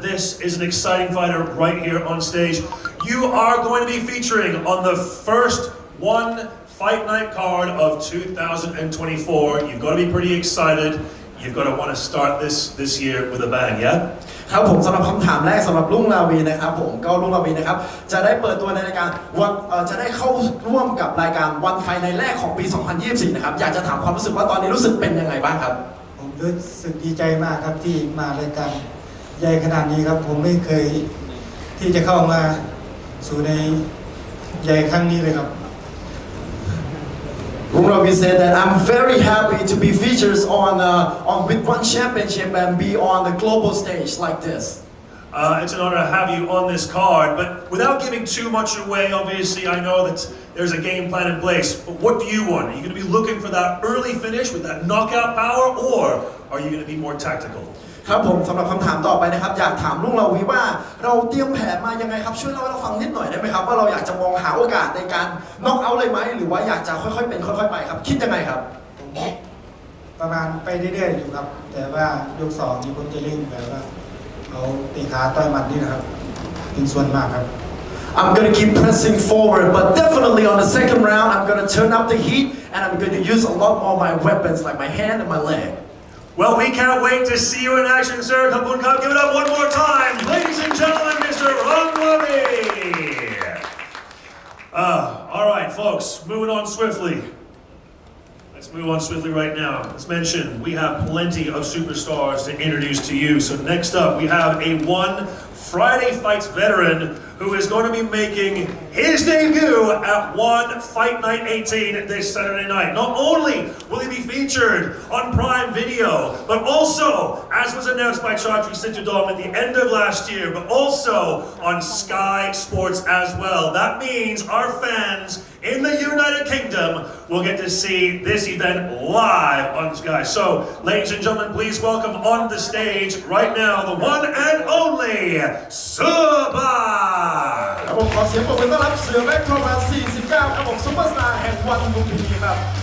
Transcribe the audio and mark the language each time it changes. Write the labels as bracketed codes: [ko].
[en] This is an exciting fighter right here on stage. You are going to be featuring on the first One Fight Night card of 2024. You've got to be pretty excited. You've got to want to start this year with a bang, yeah? [th] ครับผมสำหรับคำถามแรกสำหรับลุงลาวีนะครับผมก็ลุงลาวีนะครับจะได้เปิดตัวในรายการวันจะได้เข้าร่วมกับรายการวันไฟในแรกของปี 2024 นะครับอยากจะถามความรู้สึกว่าตอนนี้รู้สึกเป็นยังไงบ้างครับ ผมรู้สึกดีใจมากครับที่มารายการใหญ่ขนาดนี้ครับผมไม่เคยที่จะเข้ามาสู่ในใหญ่ครั้งนี้เลยครับ [en] Ravi said that I'm very happy to be featured on with one championship and be on the global stage like this. It's an honor to have you on this card, but without giving too much away, obviously I know that there's a game plan in place, but what do you want? Are you going to be looking for that early finish with that knockout power, or are you going to be more tactical? ครับผมสำหรับคำถามต่อไปนะครับอยากถามลุงลาวีว่าเราเตรียมแผนมายังไงครับช่วยเล่าให้เราฟังนิดหน่อยได้ไหมครับว่าเราอยากจะมองหาโอกาสในการน็อกเอาท์เลยไหมหรือว่าอยากจะค่อยๆเป็นค่อยๆไปครับคิดยังไงครับ ประมาณไปเรื่อยๆอยู่ครับแต่ว่ายก2นี่ผมจะเล่นแบบว่าเอาตีขาต่อยหมัดนี่นะครับเป็นส่วนมากครับ I'm gonna keep pressing forward but definitely on the second round I'm gonna turn up the heat and I'm gonna use a lot more of my weapons like my hand and my leg. Well, we can't wait to see you in action, sir. Kapun Cup, give it up one more time. Ladies and gentlemen, Mr. Ranglavi. All right, folks, moving on swiftly. Let's move on swiftly right now. As mentioned, we have plenty of superstars to introduce to you. So next up, we have a One Friday Fights veteran who is going to be making his debut at One Fight Night 18 this Saturday night. Not only will he be featured on Prime Video, but also, as was announced by Chatri Situdom at the end of last year, but also on Sky Sports as well. That means our fans in the United Kingdom will get to see this event live on Sky. So, ladies and gentlemen, please welcome on the stage right now the one and only Suba. [th] ครับผมขอเสียงปรบมือต้อนรับเสือแบ็คโทรมา49ครับผมซุปเปอร์สตาร์แห่งวันลุมพินีครับ